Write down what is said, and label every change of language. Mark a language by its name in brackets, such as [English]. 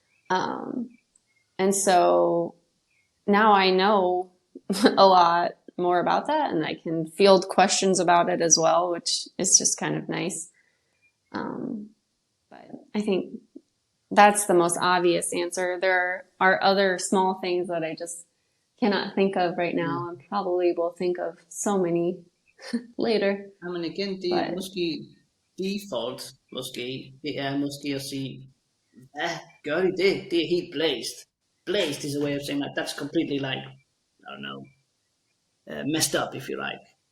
[English] And so now I know a lot more about that, and I can field questions about it as well, which is just kind of nice. But I think that's the most obvious answer. There are other small things that I just cannot think of right now, and probably will think of so many later. [Danish] Men igen, det er måske default, det er måske at sige, hvad gør de det? Det er helt blæst. [English] Blæst is a way of saying like, that's completely like, I don't know, messed up, if you like.